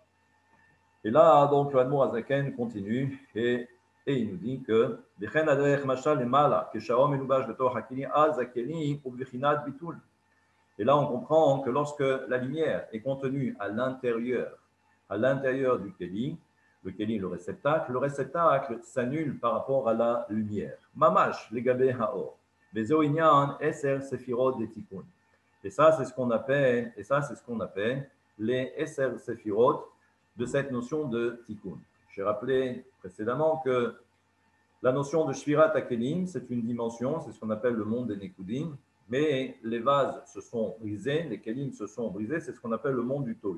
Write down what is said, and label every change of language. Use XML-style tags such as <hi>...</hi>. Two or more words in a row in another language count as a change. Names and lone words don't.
<fr>Et là, donc, le Hanmour Azaken continue et il nous dit que et là, on comprend que lorsque la lumière est contenue à l'intérieur du Keli, le Keli, le réceptacle s'annule par rapport à la lumière.</fr> <he>ממש, לגבי האור. וזהו ענין עשר ספירות דתיקון.</he> <fr>Et ça, c'est ce qu'on appelle, les</fr> <he>עשר ספירות</he> <fr>de cette notion de tikkun. J'ai rappelé précédemment que la notion de</fr> <he>שבירת הכלים,</he> <fr>c'est une dimension, c'est ce qu'on appelle le monde des Nekudim, mais les vases se sont brisés, les Kelim se sont brisés, c'est ce qu'on appelle le monde du Tohu.</fr>